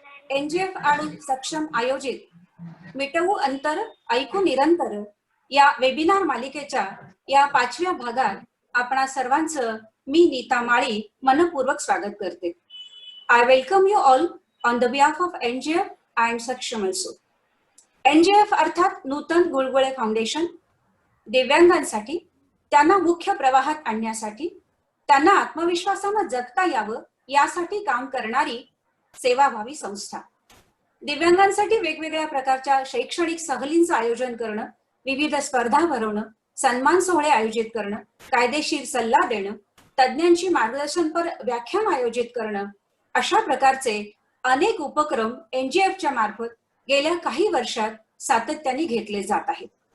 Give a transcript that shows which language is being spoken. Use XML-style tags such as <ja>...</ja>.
<mr>NGF आणि सक्षम आयोजित मिटवू अंतर ऐकू निरंतर या वेबिनार मालिकेच्या या 5व्या भागात आपणा सर्वांचं मी नीता माळी मनपूर्वक स्वागत करते.</mr> <en>I welcome you all on the behalf of NGF and Saksham also.</en> <mr>एनजीएफ अर्थात नूतन गुळगुळे फाउंडेशन दिव्यांगांसाठी त्यांना मुख्य प्रवाहात आणण्यासाठी त्यांना आत्मविश्वासाने जगता यावं यासाठी काम करणारी सेवाभावी संस्था. दिव्यांगांसाठी वेगवेगळ्या प्रकारच्या शैक्षणिक सहलींचं आयोजन करणं, विविध स्पर्धा भरवणं, सन्मान सोहळे आयोजित करणं, कायदेशीर सल्ला देणं, तज्ज्ञांची मार्गदर्शनपर व्याख्यान आयोजित करणं, अशा प्रकारचे अनेक उपक्रम एनजीएफच्या मार्फत गेल्या काही वर्षात सातत्याने घेतले जात आहेत.</mr>